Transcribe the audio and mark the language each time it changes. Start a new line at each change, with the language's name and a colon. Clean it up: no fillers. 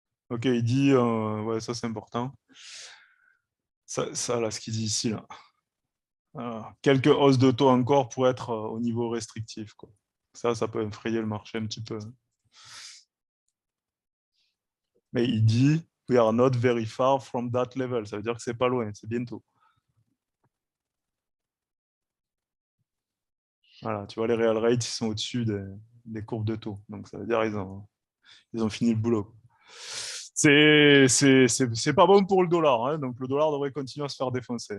French: Ok, il dit, ouais, ça c'est important. Ça, là, ce qu'il dit ici, là. Quelques hausses de taux encore pour être au niveau restrictif, quoi. Ça peut effrayer le marché un petit peu. Mais il dit,
English: we are not very far from that level.
French: Ça veut dire que c'est pas loin, c'est bientôt. Voilà, tu vois, les real rates, ils sont au-dessus des courbes de taux. Donc, ça veut dire qu'ils ont fini le boulot. C'est pas bon pour le dollar. Hein, donc, le dollar devrait continuer à se faire défoncer.